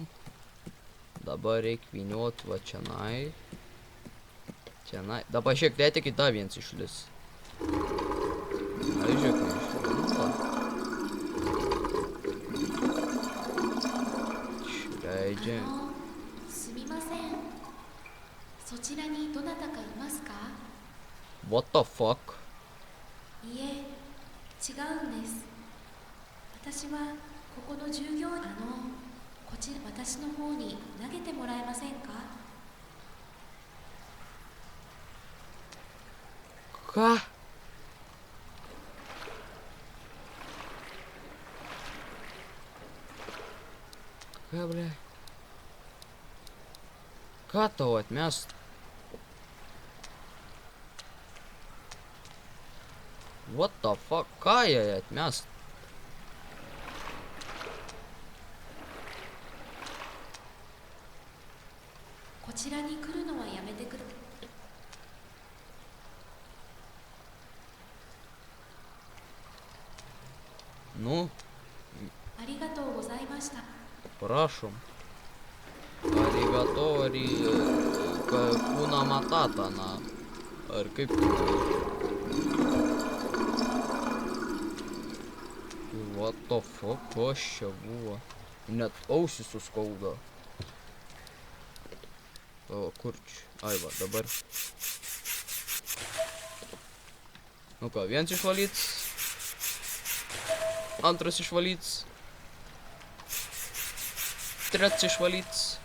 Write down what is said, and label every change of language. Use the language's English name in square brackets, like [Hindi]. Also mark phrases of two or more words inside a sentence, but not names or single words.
[Lithuanian] Dabar reik vyniot va čianai. Čianai. Dabar šiek tiek į tą viens išlis. Ai, žiūrėk, neišlindo. Išleidžiam. [Japanese] すみません。そちらにどなたかいますか？ [English] What the fuck? [Japanese] いえ、違うんです。私はここの従業員。こちら私の方に投げてもらえませんか？ [Lithuanian] Ką? Ką, ble? Ką tau atmest? [English] What the fuck? [Lithuanian] Ką jai atmest? [Japanese] こちらに来るのはやめてください。 [Lithuanian] Nu, [Japanese] ありがとうございました。 [Lithuanian] prašom. Arigatori kuna matata, na. Ar kaip tai? [English] What the fuck, [Lithuanian] kas čia buvo? Net ausį suskauda. O, kur čia? Ai va, dabar. Nu ką, viens išvalyts. Antras išvalyts. Trečias išvalyts.